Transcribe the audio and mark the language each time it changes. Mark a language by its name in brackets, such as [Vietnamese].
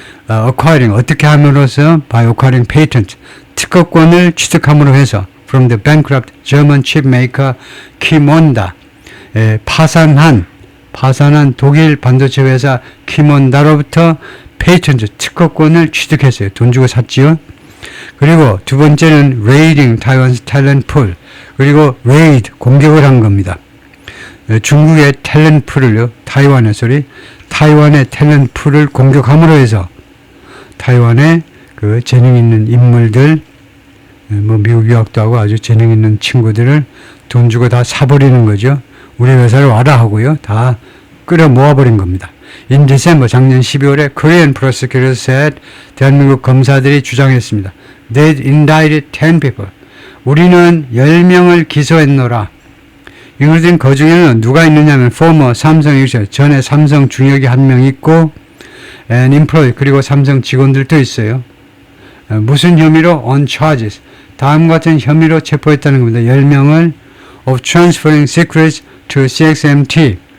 [Korean] acquiring 어떻게 함으로써 [English] by acquiring patent [Korean] 특허권을 취득함으로 해서 [English] from the bankrupt German chip maker [Korean] 키몬다 파산한 독일 반도체 회사 키몬다로부터 페이턴트 특허권을 취득했어요. 돈 주고 샀지요. 그리고 두 번째는 [English] raiding Taiwan's talent pool. [Korean] 그리고 raid 공격을 한 겁니다. 중국의 탤런트 풀을요. 타이완의 탤런트 풀을 공격함으로 해서 타이완의 그 재능 있는 인물들 뭐 미국 유학도 하고 아주 재능 있는 친구들을 돈 주고 다 사버리는 거죠. 우리 회사를 와라 하고요. 다 끌어 모아버린 겁니다. [English] In December [Korean] 작년 12월에 [English] Korean prosecutors said [Korean] 대한민국 검사들이 주장했습니다. [English] They indicted 10 people. [Korean] 우리는 10명을 기소했노라. 이들은 그 중에는 누가 있느냐면 former 삼성 exec 전에 삼성 중역이 한 명 있고 [English] and employee [Korean] 그리고 삼성 직원들도 있어요. 무슨 혐의로? [English] On charges. [Korean] 다음과 같은 혐의로 체포했다는 겁니다. 10명을 [English] of transferring secrets to CXMT.